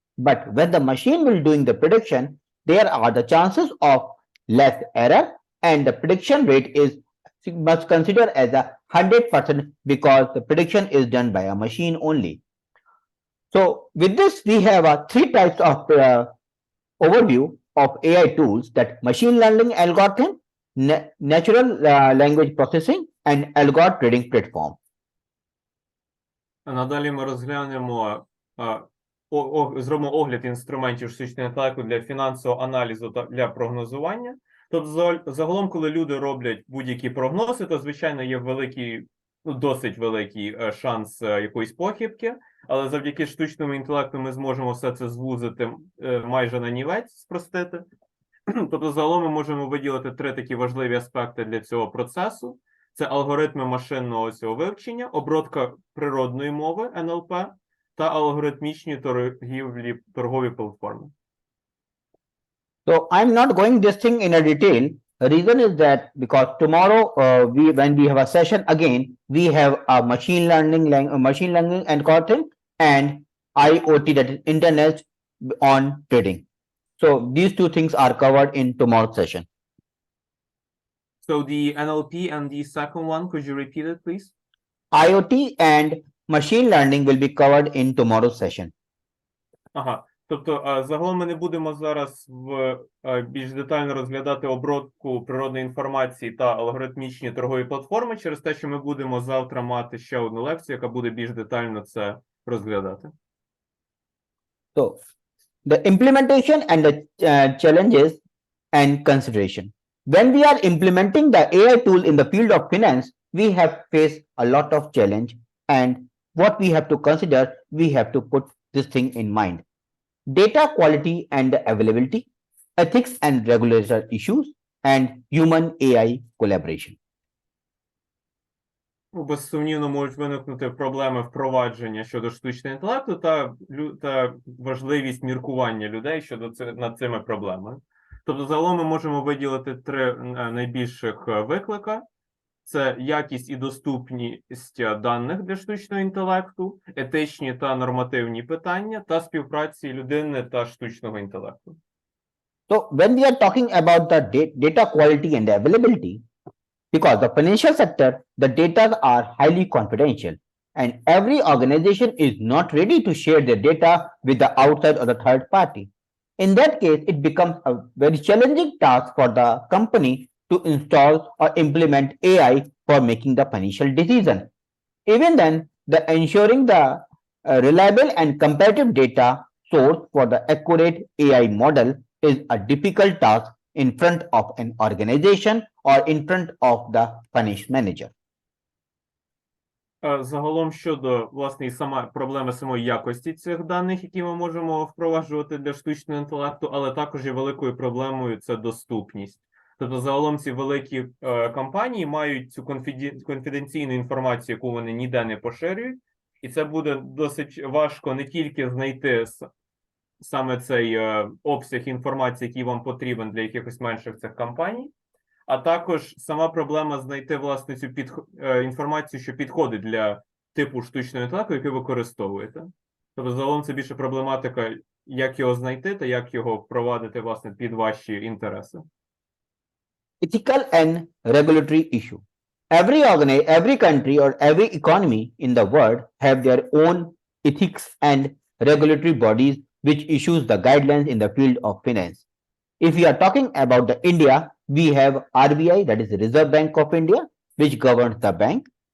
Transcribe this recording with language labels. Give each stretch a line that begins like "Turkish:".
English: But when the machine will doing the prediction, there are the chances of less error, and the prediction rate is must consider as a 100% because the prediction is done by a machine only. So with this, we have three types of overview of AI tools, that machine learning algorithm, natural language processing, and algorithm trading platform.
Ukrainian: Надалі ми розглянемо, зробимо огляд інструментів штучного інтелекту для фінансового аналізу та для прогнозування. Тобто, загалом, коли люди роблять будь-які прогнози, то, звичайно, є великий, ну, досить великий шанс якоїсь похибки, але завдяки штучному інтелекту ми зможемо все це звузити майже на нівець, спростити. Тобто, загалом ми можемо виділити 3 такі важливі аспекти для цього процесу. Це алгоритми машинного цього вивчення, обробка природної мови НЛП та алгоритмічні торгові платформи.
English: So I'm not going this thing in a detail. The reason is that because tomorrow, when we have a session again, we have a machine learning and content and IoT, that is internet on trading. So these 2 things are covered in tomorrow's session. So the NLP and the second one, could you repeat it, please? IoT and machine learning will be covered in tomorrow's session. Ага.
Ukrainian: Тобто, загалом ми не будемо зараз більш детально розглядати обробку природної інформації та алгоритмічні торгові платформи через те, що ми будемо завтра мати ще одну лекцію, яка буде більш детально це розглядати.
English: So the implementation and the challenges and consideration. When we are implementing the AI tool in the field of finance, we have faced a lot of challenge, and what we have to consider, we have to put this thing in mind. Data quality and availability, ethics and regulatory issues, and human AI collaboration.
Ukrainian: Безсумнівно можуть виникнути проблеми впровадження щодо штучного інтелекту та важливість міркування людей над цими проблемами. Тобто, загалом ми можемо виділити 3 найбільших виклика. Це якість і доступність даних для штучного інтелекту, етичні та нормативні питання та співпраці людини та штучного інтелекту.
English: So when we are talking about the data quality and availability, because the financial sector, the data are highly confidential, and every organization is not ready to share their data with the outside or the third party. In that case, it becomes a very challenging task for the company to install or implement AI for making the financial decision. Even then, the ensuring the reliable and comparative data source for the accurate AI model is a difficult task in front of an organization or in front of the finance manager.
Ukrainian: Загалом щодо, власне, проблеми самої якості цих даних, які ми можемо впроваджувати для штучного інтелекту, але також є великою проблемою – це доступність. Тобто, загалом ці великі компанії мають цю конфіденційну інформацію, яку вони ніде не поширюють, і це буде досить важко не тільки знайти саме цей обсяг інформації, який вам потрібен для якихось менших цих компаній, а також сама проблема знайти, власне, цю інформацію, що підходить для типу штучного інтелекту, який ви використовуєте. Тобто, загалом це більше проблематика, як його знайти та як його впровадити, власне, під ваші інтереси.
English: Ethical and regulatory issue. Every country or every economy in the world have their own ethics and regulatory bodies which issues the guidelines in the field of finance. If we are talking about the India, we have RBI, that is the Reserve Bank of India, which governs the bank.